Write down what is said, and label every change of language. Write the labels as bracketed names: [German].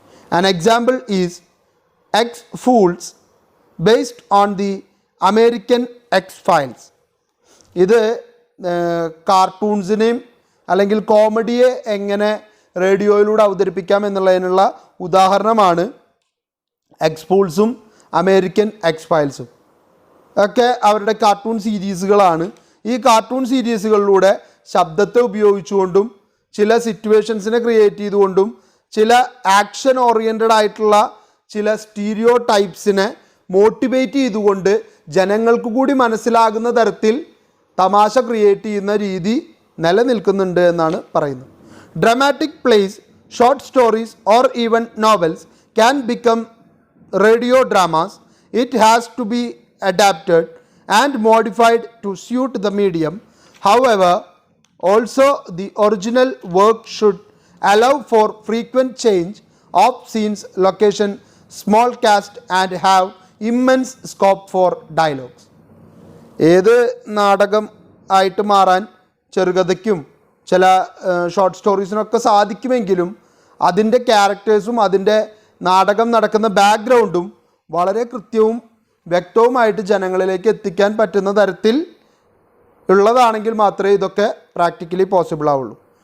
[English] An example is X-Fools based on the American X-Files. [Malayalam] ഇത് കാർട്ടൂൺസിനെയും അല്ലെങ്കിൽ കോമഡിയെ എങ്ങനെ റേഡിയോയിലൂടെ അവതരിപ്പിക്കാം എന്നുള്ളതിനുള്ള ഉദാഹരണമാണ് എക്സ്ഫൂൾസും അമേരിക്കൻ എക്സ്-ഫയൽസും ഒക്കെ. അവരുടെ കാർട്ടൂൺ സീരീസുകളാണ്. ഈ കാർട്ടൂൺ സീരീസുകളിലൂടെ ശബ്ദത്തെ ഉപയോഗിച്ചുകൊണ്ടും ചില സിറ്റുവേഷൻസിനെ ക്രിയേറ്റ് ചെയ്തുകൊണ്ടും ചില ആക്ഷൻ ഓറിയൻറ്റഡ് ആയിട്ടുള്ള ചില സ്റ്റീരിയോ ടൈപ്സിനെ മോട്ടിവേറ്റ് ചെയ്തുകൊണ്ട് ജനങ്ങൾക്ക് കൂടി മനസ്സിലാകുന്ന തരത്തിൽ തമാശ ക്രിയേറ്റ് ചെയ്യുന്ന രീതി നിലനിൽക്കുന്നുണ്ട് എന്നാണ് പറയുന്നത്. [English] Dramatic plays, short stories or even novels can become radio dramas. It has to be adapted and modified to suit the medium. However, also the original work should allow for frequent change of scenes, location, small cast and have immense scope for dialogues. [Malayalam] ഏത് നാടകം ആയിട്ട് മാറാൻ ചെറുകഥയ്ക്കും ചില short സ്റ്റോറീസിനൊക്കെ സാധിക്കുമെങ്കിലും അതിൻ്റെ ക്യാരക്ടേഴ്സും അതിൻ്റെ നാടകം നടക്കുന്ന ബാക്ക്ഗ്രൗണ്ടും വളരെ കൃത്യവും വ്യക്തവുമായിട്ട് ജനങ്ങളിലേക്ക് എത്തിക്കാൻ പറ്റുന്ന തരത്തിൽ ഉള്ളതാണെങ്കിൽ മാത്രമേ ഇതൊക്കെ പ്രാക്ടിക്കലി പോസിബിൾ ആവുള്ളൂ.